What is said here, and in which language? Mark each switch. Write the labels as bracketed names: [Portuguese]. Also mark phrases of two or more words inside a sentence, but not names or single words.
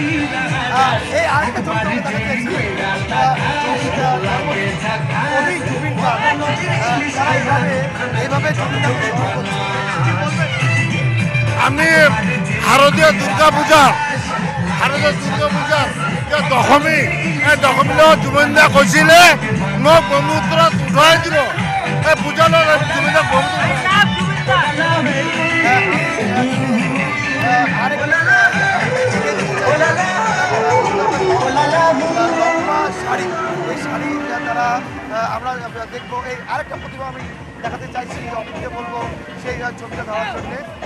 [Bangla] এই আরেকটা ছবি [Assamese] আমি শারদীয় দুর্গা পূজাৰ যে দশমী, এই দশমীলৈ জুবিনদা কৈছিলে মোক ব্ৰহ্মপুত্ৰত উঠাই দিব। এই পূজালৈ জুবিনদাক [Bangla] শাড়ি, এই শাড়ি তারা আমরা দেখবো। এই আরেকটা প্রতিভা আমি দেখাতে চাইছি, অমিতকে বলবো সেই ছবিটা ধরার জন্যে।